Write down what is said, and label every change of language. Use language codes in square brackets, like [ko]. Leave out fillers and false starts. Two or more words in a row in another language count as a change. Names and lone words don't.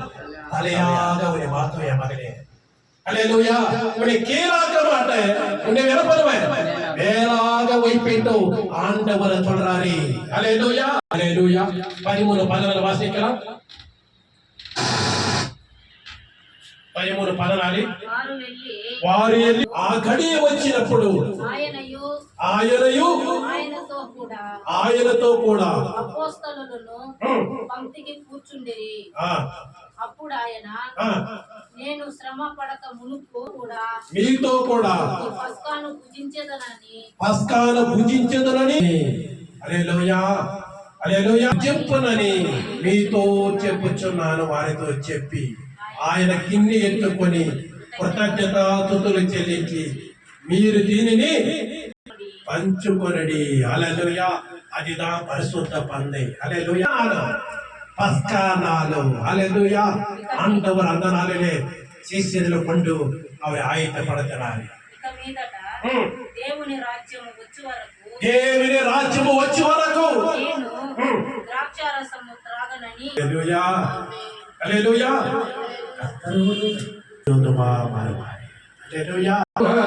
[ta] தலையாக உன்னை மாத்துவேன் மகனே. அல்லேலூயா. உன்னை கீழாக்க மாட்டேன், உன்னை என்ன பண்ணுவேன்? மேலாக வைப்பேன் ஆண்டவர் சொல்றாரு. அல்லேலூயா, அல்லேலூயா. 13:14 வாசிக்கலாம். [te] 13:14 వారు వెళ్ళి ఆ గడియ వచ్చినప్పుడు ఆయనతో కూడా అపోస్తలులను పంక్తికి కూర్చుండిరి. అప్పుడు ఆయన, నేను శ్రమ పడక మునుపు కూడా మీతో కూడా పస్కాను భుజించెదనని హల్లెలూయా, హల్లెలూయా చెప్పునని మీతో చెప్పుచున్నాను వారితో చెప్పి ఆయన గిన్నె ఎత్తుకొని కృతజ్ఞతాస్తుతులు చెల్లించి మీరు దీనిని పంచుకొనడి. హల్లెలూయా. [ta] அதுதான் பரிசுத்த பந்தை. ஹல்லேலூயா. பஸ்கா நாள். ஹல்லேலூயா. ஆண்டவர் அந்த நாளிலே சீஷர்களை கொண்டு அவரை ஆயத்தப்படுத்தினார். [te] దేవుని రాజ్యము వచ్చే వరకు నేను ద్రాక్షారసము త్రాగనని. హల్లెలూయా, హల్లెలూయా. హల్లెలూయా.